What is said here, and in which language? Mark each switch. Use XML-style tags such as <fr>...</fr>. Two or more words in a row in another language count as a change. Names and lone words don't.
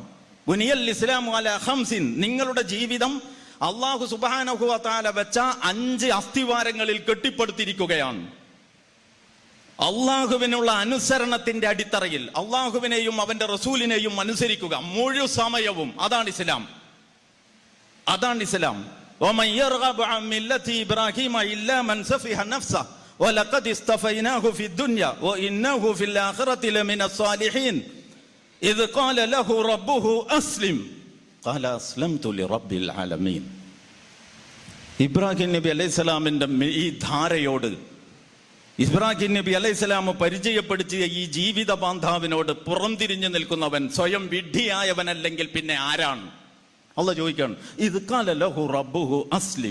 <ar>بني الإسلام على خمس,</ar> <ml>നിങ്ങളുടെ ജീവിതം</ml> <ar>الله سبحانه وتعالى</ar> <ml>വെച്ച 5 അസ്ഥിവാരങ്ങളിൽ കെട്ടിപ്പടുത്തിരിക്കുകയാണ്. അള്ളാഹുവിനുള്ള അനുസരണത്തിന്റെ അടിത്തറയിൽ അള്ളാഹുവിനെയും അവന്റെ റസൂലിനെയും അനുസരിക്കുക മുഴു സമയവും. അതാണ് ഇസ്ലാം. അതാണ് ഇസ്ലാം.</ml> <ar>وَمَنْ يَرْغَبُ عَنْ مِلَّةِ إِبْرَاهِيمَ إِلَّا مَنْ سَفِهَ نَفْسَهُ وَلَقَدِ اصْطَفَيْنَاهُ فِي الدُّنْيَا وَإِنَّهُ فِي الْآخِرَةِ لَمِنَ الصَّالِحِينَ إِذْ قَالَ لَهُ رَبُّهُ أَسْلِمْ قَالَ أَسْلَمْتُ لِرَبِّ الْعَالَمِينَ.</ar> <ml>ഇബ്രാഹിം നബി അലൈഹിസ്സലാമിന്റെ ഈ ധാരയോട്, ഇബ്രാഹിം നബി അലൈഹിസ്സലാം പരിചയപ്പെടുത്തിയ ഈ ജീവിത ബാന്ധാവിനോട് പുറംതിരിഞ്ഞു നിൽക്കുന്നവൻ സ്വയം വിഡ്ഢിയായവനല്ലെങ്കിൽ പിന്നെ ആരാണ്? അള്ളാഹ് ചോദിക്കാണ്. ഇത്</ml> <ar>قال له ربه أسلم.</ar>